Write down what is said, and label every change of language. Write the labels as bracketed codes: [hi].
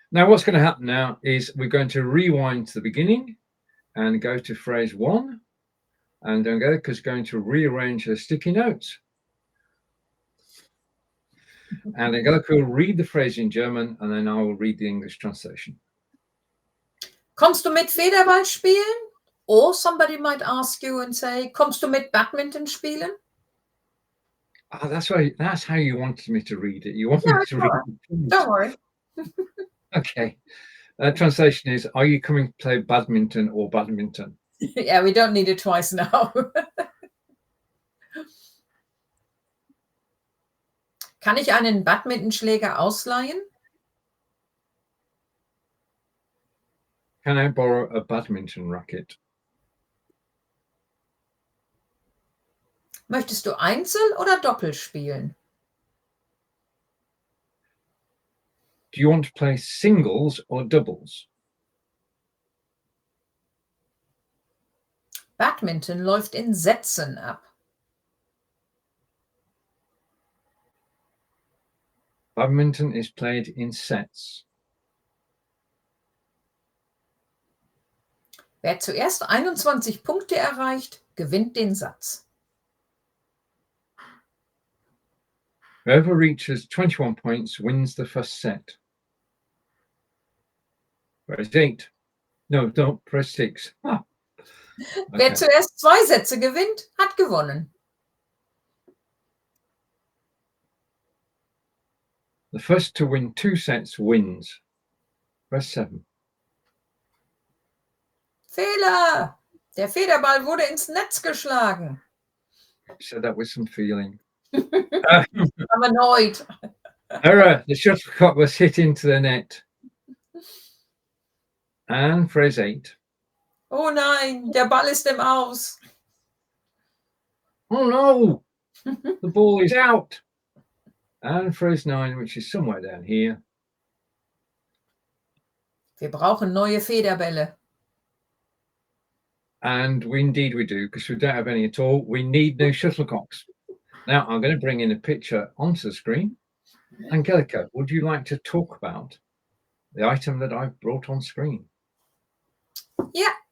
[en] Now what's going to happen now is we're going to rewind to the beginning and go to phrase 1. And Angelica's going to rearrange her sticky notes. And Angelika will read the phrase in German, and then I will read the English translation. [de] Kommst du mit Federball spielen? [en] Or somebody might ask you and say, [de] kommst du mit Badminton spielen? [en] Oh, that's how you wanted me to read it. You want me to read it. Don't worry. Okay. Translation is, are you coming to play badminton or badminton? Yeah, we don't need it twice now. [de] Kann ich einen Badmintonschläger ausleihen? [en] Can I borrow a badminton racket? [de] Möchtest du Einzel oder Doppel spielen? [en] Do you want to play singles or doubles? [de] Badminton läuft in Sätzen ab. [en] Badminton is played in sets. [de] Wer zuerst 21 Punkte erreicht, gewinnt den Satz. [en] Whoever reaches 21 points wins the first set. Press 8. No, don't press 6. Ah. Okay. [de] Wer zuerst 2 Sätze gewinnt, hat gewonnen. [en] The first to win 2 sets wins. Press 7. [de] Fehler! Der Federball wurde ins Netz geschlagen. [en] Said that with some feeling. I'm annoyed. Error! The shuttlecock was hit into the net. And phrase 8. [de] Oh nein, der Ball ist im Aus. [en] Oh no! The ball is out. And phrase 9, which is somewhere down here. [de] Wir brauchen neue Federbälle. [en] And indeed we do, because we don't have any at all. We need new shuttlecocks. Now I'm going to bring in a picture onto the screen. Angelika, would you like to talk about the item that I've brought on screen? Yeah.